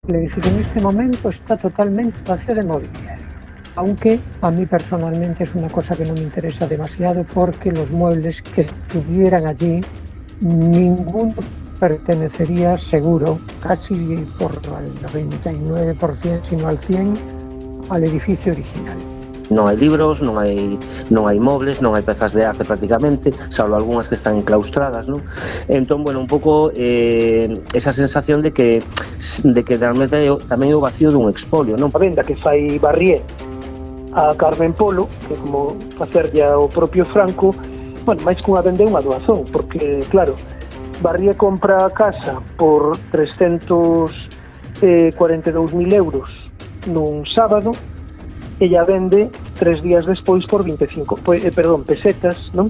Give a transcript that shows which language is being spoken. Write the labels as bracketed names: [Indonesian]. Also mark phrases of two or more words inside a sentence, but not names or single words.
[Spanish] El edificio en este momento está totalmente vacío de mobiliario, aunque a mí personalmente es una cosa que no me interesa demasiado porque los muebles que estuvieran allí, ninguno pertenecería seguro, casi por el 99%, sino al 100%, al edificio original. [Galician] Non hai libros, non hai mobles, non hai pezas de arte prácticamente, salvo algunhas que están enclaustradas, non? Entón, bueno, un pouco esa sensación de que realmente tamén é o vacío dun expolio, non? A venda que fai Barrié a Carmen Polo, que como facerlle ao propio Franco, bueno, máis que unha venda é unha doazón, porque, claro, Barrié compra a casa por 342.000 euros nun sábado, ella vende 3 días despois por 25, pesetas, non?